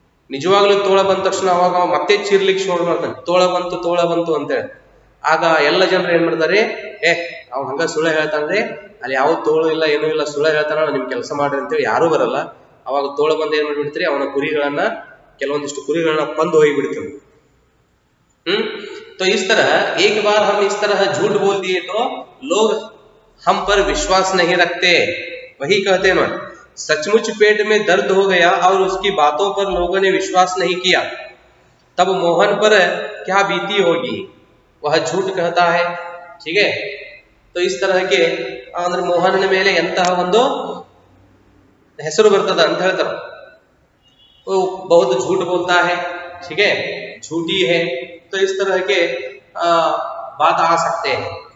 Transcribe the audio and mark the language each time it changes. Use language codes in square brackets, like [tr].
[kn] ನಿಜವಾಗ್ಲೂ ತೋಳ ಬಂದ ತಕ್ಷಣ ಅವಾಗ ಮತ್ತೆ ಚೀರ್ಲಿಕ್ಕೆ ಶುರು ಮಾಡ್ತಾನೆ, ತೋಳ ಬಂತು ಅಂತೇಳಿ. ಆಗ ಎಲ್ಲ ಜನರು ಏನ್ ಮಾಡ್ತಾರೆ, ಅವ್ನು ಹಂಗ ಸುಳ್ಳು ಹೇಳ್ತಾನೆ, ಅಲ್ಲಿ ಯಾವ ತೋಳು ಇಲ್ಲ ಏನೂ ಇಲ್ಲ, ಸುಳ್ಳು ಹೇಳ್ತಾನ, ನಿಮ್ ಕೆಲಸ ಮಾಡ್ರಿ ಅಂತೇಳಿ ಯಾರು ಬರಲ್ಲ. ಅವಾಗ ತೋಳ ಬಂದು ಏನ್ ಮಾಡ್ಬಿಡ್ತೀರಿ, ಅವನ ಕುರಿಗಳನ್ನ ಕೆಲವೊಂದಿಷ್ಟು ಕುರಿಗಳನ್ನ ಕೊಂದು ಹೋಗಿಬಿಡ್ತೀವಿ. [hi] तो इस तरह एक बार हम इस तरह झूठ बोल दिए तो लोग हम पर विश्वास नहीं रखते. वही कहते हैं ना, सचमुच पेट में दर्द हो गया और उसकी बातों पर लोगों ने विश्वास नहीं किया, तब मोहन पर क्या बीती होगी, वह झूठ कहता है. ठीक है. तो इस तरह के [kn] ಅಂದ್ರೆ ಮೋಹನನ ಮೇಲೆ ಎಂತಹ ಒಂದು ಹೆಸರು ಬರ್ತದ ಅಂತ ಹೇಳ್ತಾರೆ. [hi] वो बहुत झूठ बोलता है, ठीक है, झूठी है. तो इस तरह के बात आ सकते हैं.